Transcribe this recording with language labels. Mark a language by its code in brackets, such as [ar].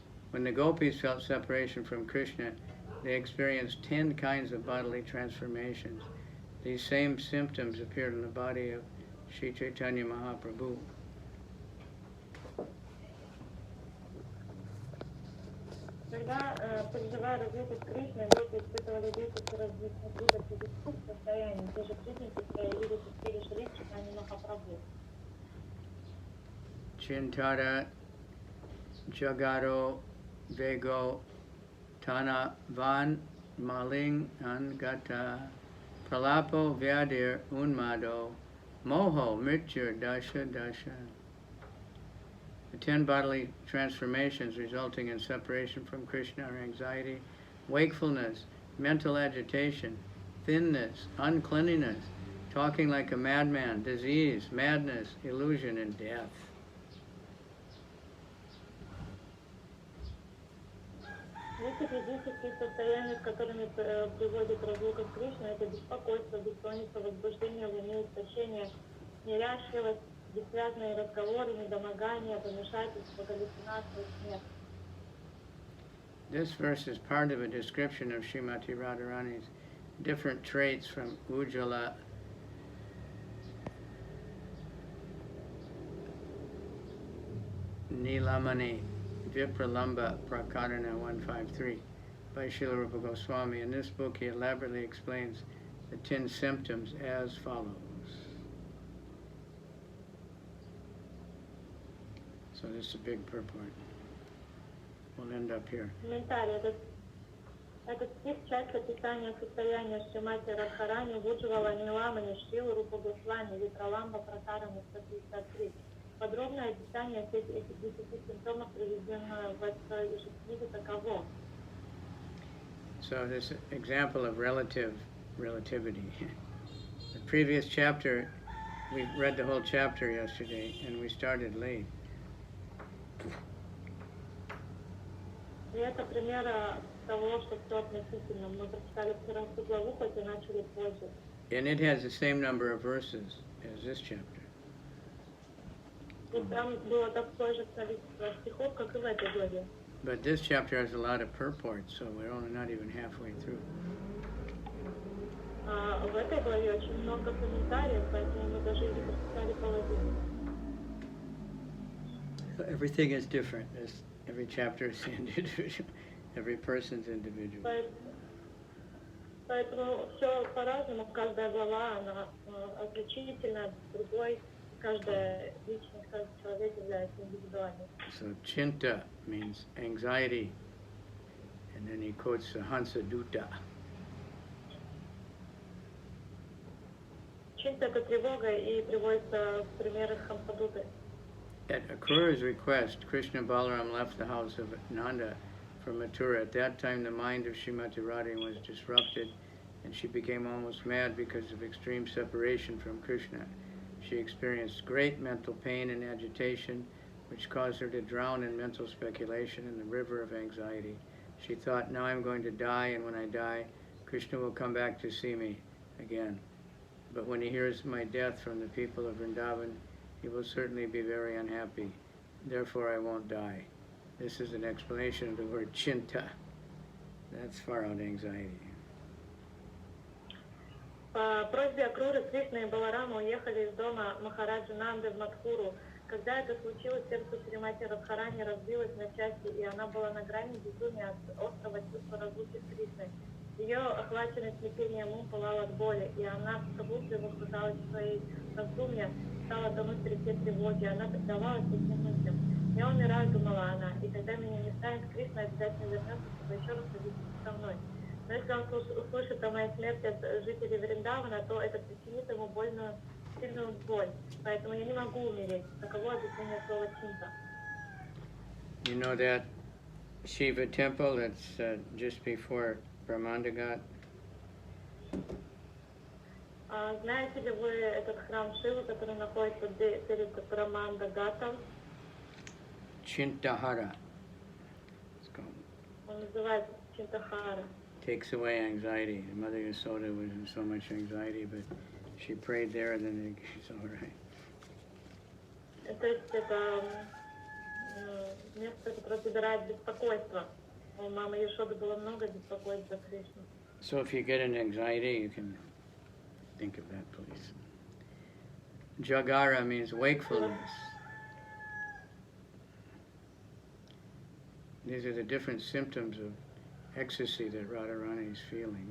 [en] When the gopis felt separation from Krishna, they experienced 10 kinds of bodily transformations. These same symptoms appeared in the body of Sri Caitanya Mahaprabhu. [ru] Когда, переживая разлуку с Кришной, гопи испытывали 10 различных видов физических состояний, те же признаки проявились в теле Шри Чайтаньи Махапрабху. [sa] Chintara Jagaro Vego Tana Van Maling Angata Pralapo Vyadir Unmado Moho Mritya Dasha Dasha. [en] The 10 bodily transformations resulting in separation from Krishna are anxiety, wakefulness, mental agitation, thinness, uncleanliness, talking like a madman, disease, madness, illusion, and death. [ru] Эти физические состояния, с которыми приводит разлука с Кришной, это беспокойство, бессонница, возбуждение в уме, истощение, неряшливость, бессвязные разговоры, недомогание, помешательство, галлюцинации, смерть. [en] This verse is part of a description of Srimati Radharani's different traits from Ujjala Nilamani Vipralamba Prakarana 153 by Srila Rupa Goswami. In this book he elaborately explains the 10 symptoms as follows. So this is a big purport. We'll end up here. [ru] Комментарий. Этот стих – часть описания состояния Шримати Радхарани, Вуджвала, Нилама, Ништилы, Рупа Госвами, Витраламба, Пратарама, 153. Подробное описание всех этих 10 симптомов, приведенное в этой же книге, таково. [en] So this example of relativity. The previous chapter, we read the whole chapter yesterday, and we started late. [ru] И это пример того, что все относительно. Мы прочитали вчера всю главу, хоть и начали позже. [en] And it has the same number of verses as this chapter. [ru] И там было такое же количество стихов, как и в этой главе. [en] But this chapter has a lot of purport, so we're only not even halfway through. [ru] А в этой главе очень много комментариев, поэтому мы даже не прочитали половину. [en] So everything is different. Every chapter is individual. Every person's individual. [ru] Поэтому все по-разному. Каждая глава, она отличительна от другой. Каждая личность, каждый человек является индивидуальной. [en] So chinta means anxiety, and then he quotes the Hansa Dutta. [ru] Чинта — это тревога, и приводится в примеры Хамсадуты. [en] At Akrura's request, Krishna Balaram left the house of Nanda for Mathura. At that time, the mind of Srimati Radha was disrupted, and she became almost mad because of extreme separation from Krishna. She experienced great mental pain and agitation, which caused her to drown in mental speculation in the river of anxiety. She thought, now I'm going to die, and when I die, Krishna will come back to see me again. But when he hears my death from the people of Vrindavan, he will certainly be very unhappy. Therefore, I won't die. This is an explanation of the word chinta. That's far out anxiety. [ru] По просьбе Акруры, Кришна и Баларама уехали из дома Махараджи Нанды в Мадхуру. Когда это случилось, сердце Шримати Радхарани разбилось на части, и она была на грани безумия от острого чувства разлуки с Кришной. Ее охваченный смятением ум пылал от боли, и она в пробуждении возбуждалась в своей раздумья, стала тонуть в реке тревоги. Она предавалась этим мыслям. «Я умираю», — думала она, — «и когда меня не станет, Кришна обязательно вернется, чтобы еще раз увидеться со мной. Но если он услышит о моей смерти от жителей Вриндавана, то это причинит ему сильную боль. Поэтому я не могу умереть». Таково объяснение слова «чинта». [en] You know that Shiva temple that's just before Brahmandaghat? [ru] Знаете ли вы этот храм Шивы, который находится перед Брамандагатом? [en] Chintahara. It's called. [ru] Он называется Чинтахара. [en] Takes away anxiety. Mother Yasoda was in so much anxiety, but she prayed there, and then it's all right. [ru] То есть это место, которое собирает беспокойство. У мамы Яшоды было много беспокойств за Кришну. [en] So if you get an anxiety, you can think of that place. Jagara means wakefulness. These are the different symptoms of ecstasy that Radharani is feeling.